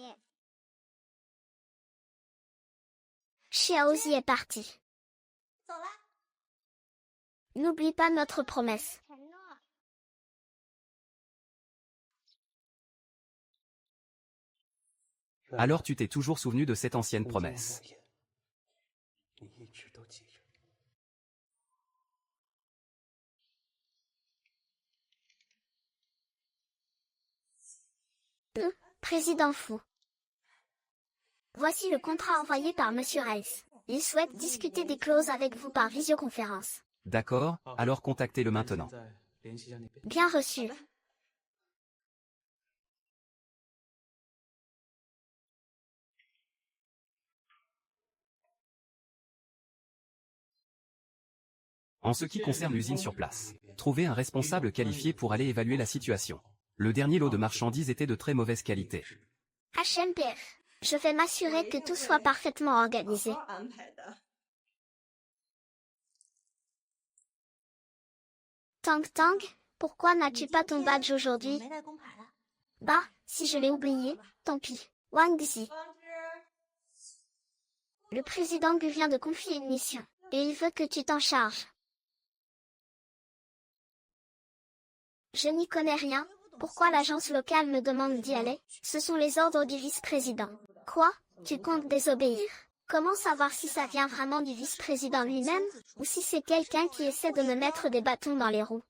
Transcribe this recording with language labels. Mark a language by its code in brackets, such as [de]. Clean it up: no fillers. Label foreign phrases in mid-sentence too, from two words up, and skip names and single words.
[fr] Xiaozi est partie. [zh] 走了。 [fr] N'oublie pas notre promesse. Alors tu t'es toujours souvenu de cette ancienne promesse. [zh] 你一直都记着。 [fr] Président fou. Voici le contrat envoyé par Monsieur Rice. Il souhaite discuter des clauses avec vous par visioconférence. D'accord, alors contactez-le maintenant. [zh] 现在联系一下那边。 [fr] Bien reçu. En ce qui concerne l'usine sur place, trouvez un responsable qualifié pour aller évaluer la situation. Le dernier lot de marchandises était de très mauvaise qualité. HMPF. Je vais m'assurer que tout soit parfaitement organisé. [zh] 安排的。 [fr] Tang Tang, pourquoi n'as-tu pas ton badge aujourd'hui? [zh] 没带工牌了。 [fr] Bah, si je l'ai oublié, tant pis. Wang Zi. 方芝， Le président Gu vient de confier une mission, et il veut que tu t'en charges. Je n'y connais rien. Pourquoi l'agence locale me demande d'y aller? Ce sont les ordres du vice-président. Quoi? Tu comptes désobéir? Comment savoir si ça vient vraiment du vice-président lui-même, ou si c'est quelqu'un qui essaie de me mettre des bâtons dans les roues?